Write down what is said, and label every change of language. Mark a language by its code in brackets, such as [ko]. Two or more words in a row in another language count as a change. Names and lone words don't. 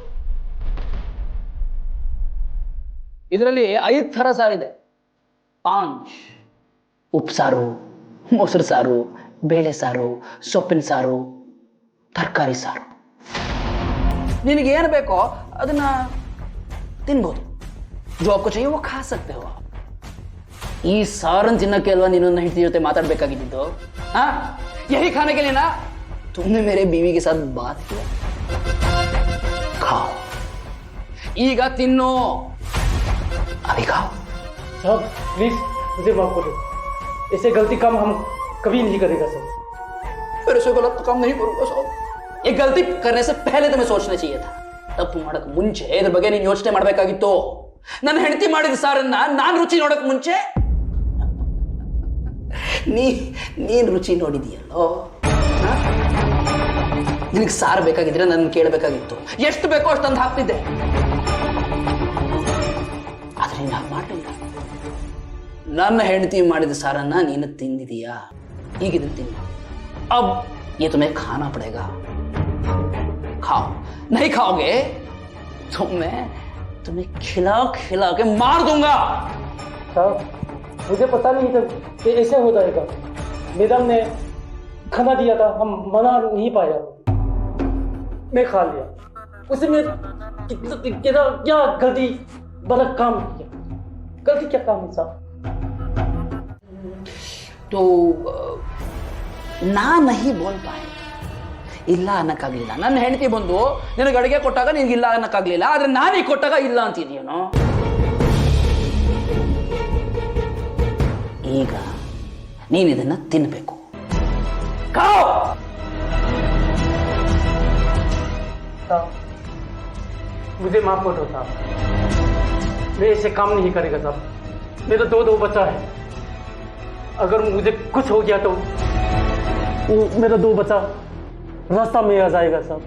[kn] ಇದರಲ್ಲಿ 5 ಥರ ಸಾರಿದೆ. ಪಾಂಚ್, ಉಪ್ಸಾರು, ಮೊಸರು ಸಾರು, ಬೇಳೆ ಸಾರು, ಸೊಪ್ಪಿನ ಸಾರು, ತರಕಾರಿ ಸಾರು. ನಿನಗೇನು ಬೇಕೋ ಅದನ್ನ ತಿನ್ಬೋದು. [hi] जो आपको चाहिए वो खा सकते हो. [kn] ಈ ಸಾರನ್ ತಿನ್ನಕ್ಕೆ ಅಲ್ವಾ ನೀನು ನನ್ನ ಹೆಂಡತಿ ಜೊತೆ ಮಾತಾಡ್ಬೇಕಾಗಿದ್ದು? [hi] हाँ, यही खाने के लिए ना तुमने मेरे बीवी के साथ बात किया. खाओ, [kn] ಈಗ ತಿನ್ನು. [hi] अभी खाओ. साहब प्लीज मुझे माफ करो, ऐसे गलती काम हम कभी नहीं करेगा सर. फिर ऐसे गलत काम नहीं करूंगा साहब. ये गलती करने से पहले तुम्हें सोचना चाहिए था. [kn] ತಪ್ಪು ಮಾಡಕ್ ಮುಂಚೆ ಇದ್ರ ಬಗ್ಗೆ ನೀನು ಯೋಚನೆ ಮಾಡ್ಬೇಕಾಗಿತ್ತು. ನನ್ನ ಹೆಂಡತಿ ಮಾಡಿದ ಸಾರನ್ನ ನಾನು ರುಚಿ ನೋಡಕ್ ಮುಂಚೆ ನೀನ್ ರುಚಿ ನೋಡಿದೀಯಲ್ಲೋ. ನಿನಗೆ ಸಾರು ಬೇಕಾಗಿದ್ರೆ ನನ್ನ ಕೇಳಬೇಕಾಗಿತ್ತು, ಎಷ್ಟು ಬೇಕೋ ಅಷ್ಟೊಂದು ಹಾಕ್ತಿದ್ದೆ. ಆದ್ರೆ ನೀನು ಹಾಗೆ ಮಾಡಲಿಲ್ಲ. ನನ್ನ ಹೆಂಡತಿ ಮಾಡಿದ ಸಾರನ್ನ ನೀನು ತಿಂದಿದೀಯಾ, ಈಗಿದ್ರೆ ತಿನ್ನು. [hi] अब ये तुम्हें खाना पड़ेगा. खाओ, नहीं खाओगे तो मैं तुम्हें खिला खिला के मार दूंगा. साहब मुझे पता नहीं था कि ऐसे हो जाएगा। मैडम ने खाना दिया था, हम मना नहीं पाया, मैं खा लिया। उसे मैं क्या गलती बड़ा काम किया, गलती क्या काम है साहब? तो ना नहीं बोल पाया, [kn] ಇಲ್ಲ ಅನ್ನಕ್ಕಾಗ್ಲಿಲ್ಲ. ನನ್ನ ಹೆಂಡತಿ ಬಂದು ನಿನಗೆ ಅಡುಗೆ ಕೊಟ್ಟಾಗ ನಿನಗೆ ಇಲ್ಲ ಅನ್ನಕ್ಕಾಗ್ಲಿಲ್ಲ, ಆದ್ರೆ ನಾನೀಗ ಕೊಟ್ಟಾಗ ಇಲ್ಲ ಅಂತಿದೀಯನೋ. ಈಗ ನೀನು ಇದನ್ನ ತಿನ್ಬೇಕು. [hi] साहब मुझे माफ कर दो साहब, मैं ऐसे काम नहीं करेगा साहब। मेरा दो बच्चा है, अगर मुझे कुछ हो गया तो मेरा 2 बच्चा रास्ता में आ जाएगा साहब।